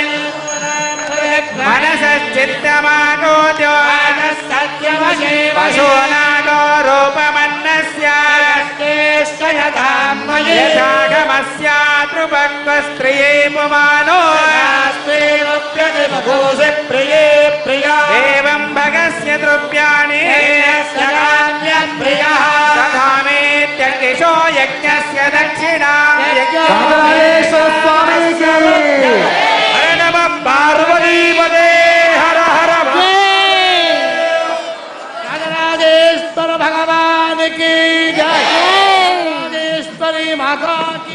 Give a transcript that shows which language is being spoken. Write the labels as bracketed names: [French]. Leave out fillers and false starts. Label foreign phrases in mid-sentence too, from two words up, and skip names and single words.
[Sanskrit] मनसच्चित्तमागोद्यो पशूनागो रूपमन्नस्य यथागमस्यातृपक्वस्त्रिये पुमानो एवं भगस्य द्रव्याणि तथामेत्यर्दिशो यज्ञस्य दक्षिणा. [Telugu] రాజరాజేశ్వర స్వామికి. [Sanskrit] హర నమః పార్వతీపదే హర హర. [Telugu] రాజరాజేశ్వర భగవానికి జై, రాజేశ్వరి మాతాకి